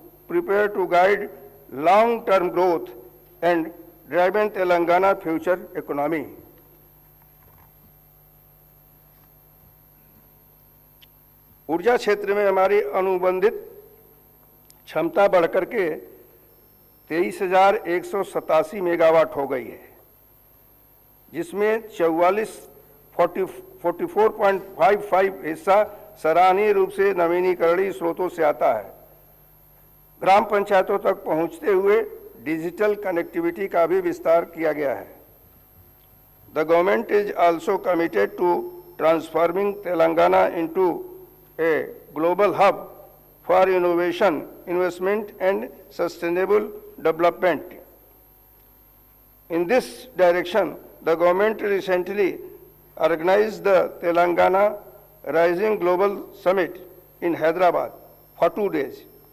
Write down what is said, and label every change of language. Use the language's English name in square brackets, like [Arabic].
[English] prepare to guide long-term growth and driving Telangana future economy. [Hindi] ऊर्जा क्षेत्र में हमारी अनुबंधित क्षमता बढ़कर के 23,187 मेगावाट हो गई है, जिसमें 44.55 हिस्सा सराहनीय रूप से नवीनीकरणीय स्रोतों से आता है। ग्राम पंचायतों तक पहुंचते हुए डिजिटल कनेक्टिविटी का भी विस्तार किया गया है। [English] The government is also committed to transforming Telangana into a global hub for innovation investment and sustainable development. In this direction, the government recently organized the Telangana Rising Global Summit in Hyderabad for 2 days.